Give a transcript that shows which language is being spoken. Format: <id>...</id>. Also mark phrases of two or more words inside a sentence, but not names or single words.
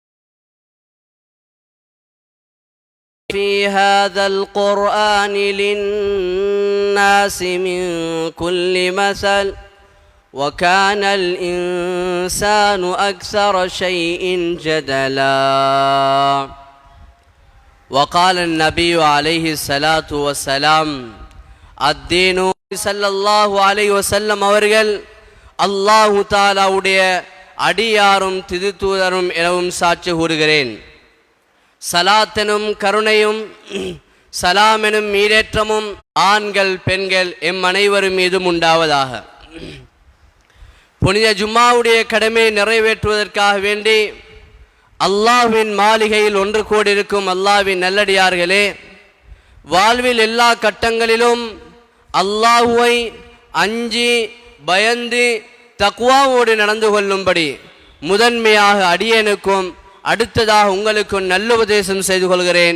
<ar>في هذا القرآن للناس من كل مثل وكان الإنسان أكثر شيء جدلا وقال النبي عليه الصلاة والسلام الدين صلى الله عليه وسلم</ar> <ta>அவர்கள் அல்லாஹு தஆலாவுடைய அடியாரும் திதுதூதரும் எனவும் சாட்சி கூறுகிறேன். சலாத்தெனும் கருணையும் சலாமெனும் மீடேற்றமும் ஆண்கள் பெண்கள் எம் அனைவரும் மீதும் உண்டாவதாக. புனித ஜும்மாவுடைய கடமையை நிறைவேற்றுவதற்காக வேண்டி அல்லாஹ்வின் மாளிகையில் ஒன்று கூடியிருக்கும் அல்லாஹ்வின் நல்லடியார்களே, வாழ்வில் எல்லா கட்டங்களிலும் அல்லாஹ்வை அஞ்சி பயந்து தக்வாவோடு நடந்து கொள்ளும்படி முதன்மையாக அடியேனுக்கும் அடுத்ததாக உங்களுக்கும் நல்லுபதேசம் செய்து கொள்கிறேன்.</ta>